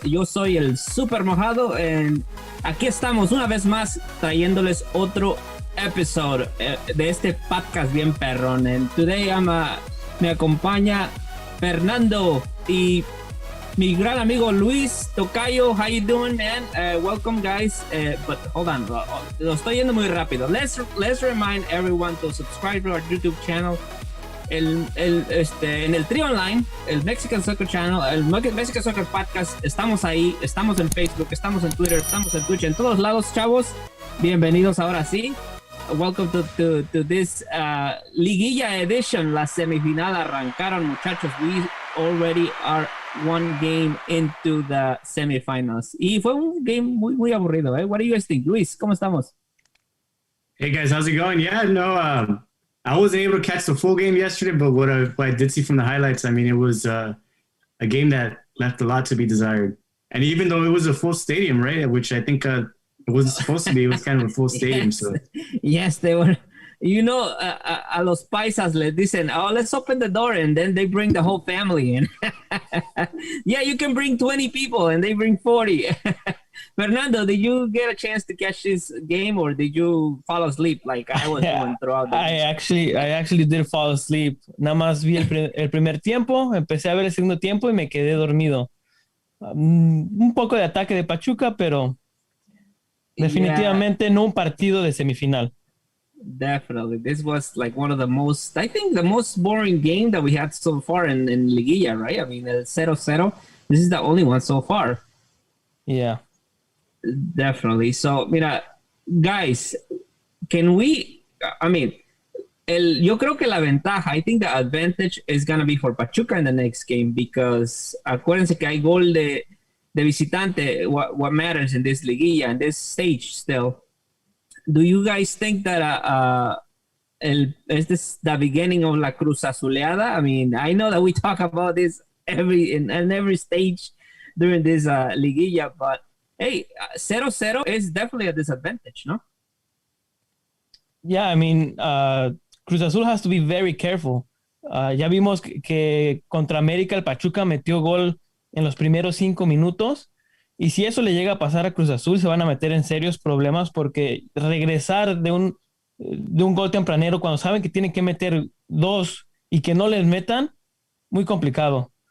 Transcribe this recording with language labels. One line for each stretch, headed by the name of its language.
Spanish: Yo soy el Super Mojado y aquí estamos una vez más trayéndoles otro episodio de este podcast bien perrón.
English: And today
Spanish: me acompaña Fernando y mi gran amigo Luis Tocayo.
English: How you doing, man? Welcome, guys. But hold on,
Spanish: lo estoy yendo muy rápido.
English: Let's remind everyone to subscribe to our YouTube channel.
Spanish: En el Trio Online, el Mexican Soccer Channel, el Mexican Soccer Podcast, estamos ahí, estamos en Facebook, estamos en Twitter, estamos en Twitch, en todos lados, chavos. Bienvenidos ahora sí.
English: Welcome to this Liguilla edition.
Spanish: La semifinal arrancaron, muchachos.
English: We already are one game into the semifinals.
Spanish: Y fue un game muy aburrido, ¿eh?
English: What do you guys think?
Spanish: Luis, ¿cómo estamos?
English: Hey guys, how's it going? Yeah, no, I wasn't able to catch the full game yesterday, but what I did see from the highlights, I mean, it was a game that left a lot to be desired. And even though it was a full stadium, right, which I think it wasn't supposed to be, it was kind of a full stadium. Yes. So yes, they were. You know,
Spanish: a los paisas les dicen,
English: oh, let's open the door, and then they bring the whole family in. Yeah, you can bring 20 people, and they bring 40. Fernando, did you get a chance to catch this game, or did you fall asleep like I was doing throughout the game? I actually did fall asleep.
Spanish: Nada más vi el primer tiempo, empecé a ver el segundo tiempo y me quedé dormido. Un poco de ataque de Pachuca, pero definitivamente no un partido de semifinal.
English: Definitely. This was like one of the most, I think the most boring game that we had so far in Liguilla, right? I mean, el 0-0. This is the only one so far. Yeah. Definitely. So, mira, guys, can we, I mean,
Spanish: yo creo que la ventaja,
English: I think the advantage is going to be for Pachuca in the next game because
Spanish: acuérdense que hay gol de visitante,
English: what matters in this Liguilla, in this stage still. Do you guys think that is this the beginning of la CruzAzuleada? I mean, I know that we talk about this in every stage during this Liguilla, but hey, 0-0 is definitely a disadvantage, no? Yeah, I mean, Cruz Azul has to be very careful.
Spanish: Ya vimos que contra América el Pachuca metió gol en los primeros 5 minutos. Y si eso le llega a pasar a Cruz Azul, se van a meter en serios problemas porque regresar de un gol tempranero cuando saben que tienen que meter 2 y que no les metan, muy complicado.